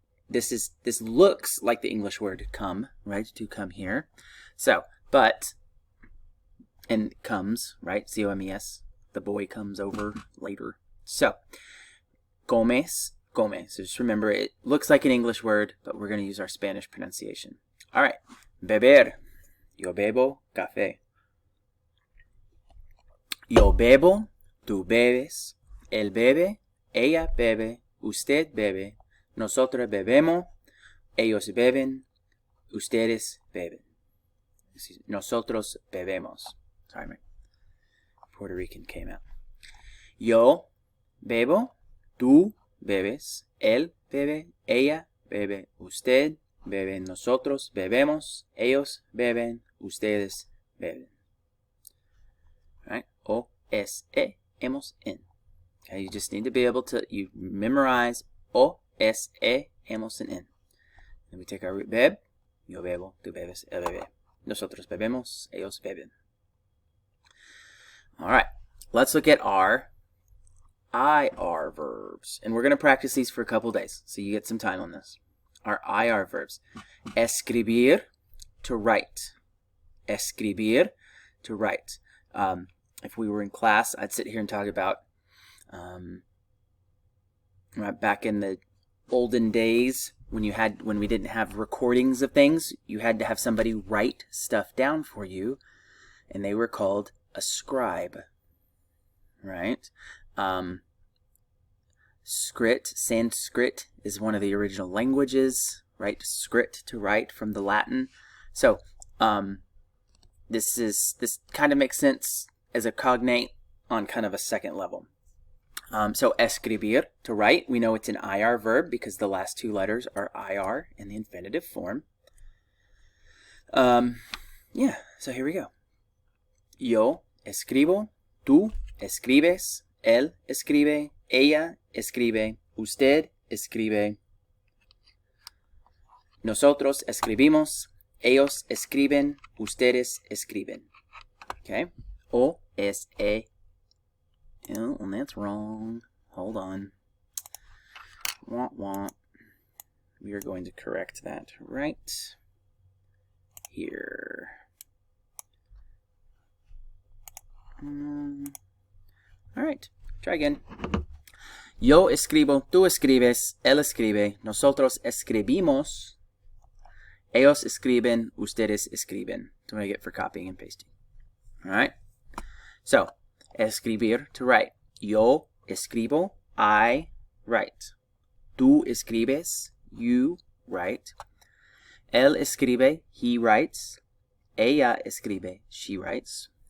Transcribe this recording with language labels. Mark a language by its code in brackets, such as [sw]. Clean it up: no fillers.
[en] This looks like the English word come, right? To come here. So, but and comes, right? C-O-M-E-S. The boy comes over later. So, comes. Come. So just remember, it looks like an English word, but we're going to use our Spanish pronunciation. All right. Beber. [es] Yo bebo café. Yo bebo, tú bebes Él bebe, ella bebe, usted bebe, nosotros bebemos, ellos beben, ustedes beben. Nosotros bebemos. [en] Sorry, my Puerto Rican came out. [es] Yo bebo, tú bebes, él bebe, ella bebe, usted bebe, nosotros bebemos, ellos beben, ustedes beben. [en] Right? O, S, E, hemos, en. Okay, you just need to be able to, you memorize O, S, E, hemos, en. Then we take our root beb. [es] Yo bebo, tú bebes, él bebe. Nosotros bebemos, ellos beben. [en] All right, let's look at our IR verbs. And we're going to practice these for a couple days, so you get some time on this. Our IR verbs. Escribir, to write. Escribir, to write. If we were in class, I'd sit here and talk about back in the olden days when we didn't have recordings of things, you had to have somebody write stuff down for you, and they were called a scribe. Right? Sanskrit is one of the original languages, right? Script, to write, from the Latin. So this kind of makes sense as a cognate on kind of a second level. So escribir, to write, we know it's an IR verb because the last two letters are IR in the infinitive form. Yeah, so here we go. [es] Yo escribo, tú escribes, él escribe, ella escribe, usted escribe, nosotros escribimos, ellos escriben, ustedes escriben. [en] Okay? O, S, E. Oh, and that's wrong. Hold on. Wah, wah. We are going to correct that right here. All right, try again. [es] Yo escribo, tú escribes, él escribe, nosotros escribimos, ellos escriben, ustedes escriben. [en] That's what I get for copying and pasting. All right? So, escribir, to write. [es] Yo escribo, [en] I write. [es] Tú escribes, [en] you write. [es] Él escribe, [en] he writes. [es] Ella escribe, [en] she writes.